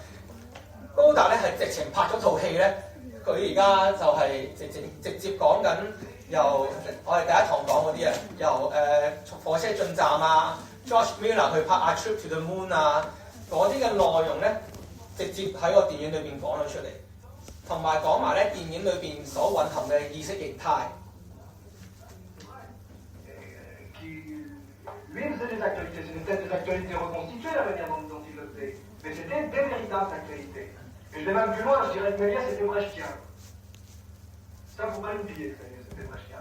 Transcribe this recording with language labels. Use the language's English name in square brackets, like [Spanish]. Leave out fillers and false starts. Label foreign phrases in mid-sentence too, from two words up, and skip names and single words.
[Cantonese] 高達咧係直情拍咗套戲咧，佢而家就係直接講緊由我哋第一堂講嗰啲啊，由火車進站啊 ，George Miller 去拍《A Trip to the Moon》啊，嗰啲嘅內容咧，直接喺個電影裏邊講咗出嚟，同埋講埋咧電影裏邊所蘊含嘅意識形態。 [French] Lui, il faisait des actualités, c'était peut-être des actualités reconstituées la manière dont il le faisait, mais c'était des véritables actualités. Et je vais même plus loin, je dirais que Méliès était brechtien. Ça, il ne faut pas l'oublier, c'était brechtien.